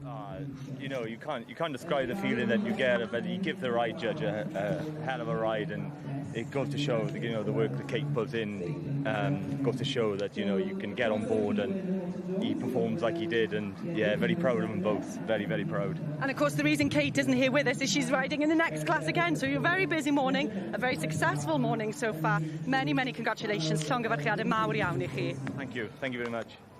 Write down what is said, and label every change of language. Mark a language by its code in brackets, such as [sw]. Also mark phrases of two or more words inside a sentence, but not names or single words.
[en] You know, you can't describe the feeling that you get, but you give the ride judge a hell of a ride, and it goes to show, you know, the work that Kate puts in goes to show that, you know, you can get on board, and he performs like he did, and very proud of them both, very, very proud. And of course the reason Kate isn't here with us is she's riding in the next class again, so you're a very busy morning, a very successful morning so far. Many, many congratulations. [cy] Llongyfarchiadau mawr iawn I chi. [en] Thank you very much.